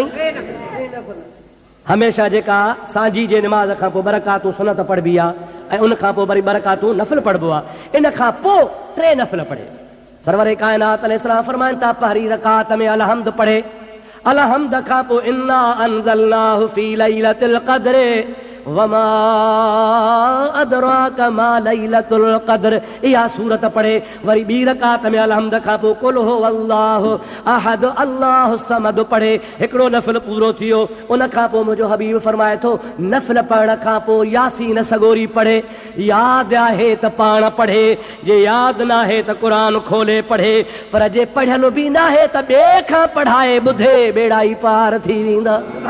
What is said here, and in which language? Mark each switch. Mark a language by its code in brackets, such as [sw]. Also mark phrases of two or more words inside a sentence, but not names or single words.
[sd] हमेशा जेका सांझी जे निमाज़ खां पोइ बरकातूं सुन्नत पढ़बी आहे ऐं उन खां पोइ वरी बरकातूं नफ़िल पढ़बो आहे। इन खां पोइ 3 नफ़िल पढ़े। सरवर कायनात अलैहिस्सलाम फरमाइनि था पहिरीं रकात में अलहम्द पढ़े। अलहम्द खां पोइ [ar] إنا أنزلناه في ليلة القدر وما أدراك ما ليلة القدر, [sd] इहा सूरत पढ़े। वरी ॿी रकात में अलहम्द खां पोइ [ar] قل هو الله أحد الله الصمد [sd] पढ़े। हिकिड़ो नफ़िल पूरो थियो। उन खां पोइ मुंहिंजो हबीब फरमाए थो नफ़िल पढ़ण खां पोइ यासीन सगोरी पढ़े। यादि आहे त पाण पढ़े, जे यादि न आहे त क़ुरान खोले पढ़े, पर जे पढ़ियल बि न आहे त ॿिए खां पढ़ाए ॿुधे, बेड़ा ई पार थी वेंदा।